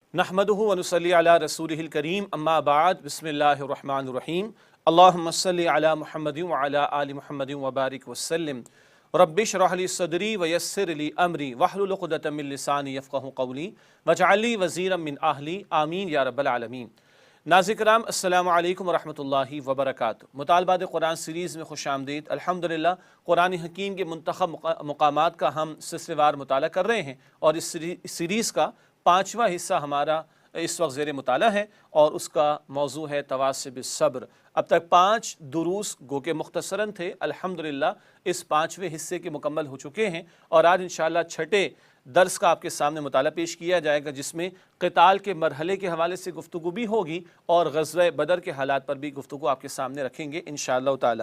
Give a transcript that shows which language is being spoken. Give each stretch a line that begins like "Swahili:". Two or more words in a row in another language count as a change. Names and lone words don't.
Arabic: نحمده ونصلي على رسوله الكريم أما بعد بسم الله الرحمن الرحيم اللهم صل على محمد وعلى آل محمد وبارك وسلم رب اشرح لي صدري ويسر لي أمري واحلل عقدة من لساني يفقهوا قولي واجعل لي وزيرا من أهلي آمين يا رب العالمين.
Urdu: ناظرین کرام
Arabic: السلام عليكم ورحمة الله وبركاته.
Urdu: مطالعات قرآن سیریز میں خوش آمدید۔ الحمدللہ قرآن حکیم کے منتخب مقامات کا ہم سلسلہ وار مطالعہ کر رہے ہیں اور اس سیریز کا 5واں حصہ ہمارا اس وقت زیر مطالعہ ہے اور اس کا موضوع ہے
Arabic: تواصي بالصبر.
Urdu: اب تک 5 دروس گو کہ مختصراً تھے، الحمدللہ اس 5ویں حصے کے مکمل ہو چکے ہیں اور آج ان شاء اللہ 6ٹھے درس کا آپ کے سامنے مطالعہ پیش کیا جائے گا، جس میں قتال کے مرحلے کے حوالے سے گفتگو بھی ہوگی اور غزوہ بدر کے حالات پر بھی گفتگو آپ کے سامنے رکھیں گے
Arabic: إن شاء الله تعالى.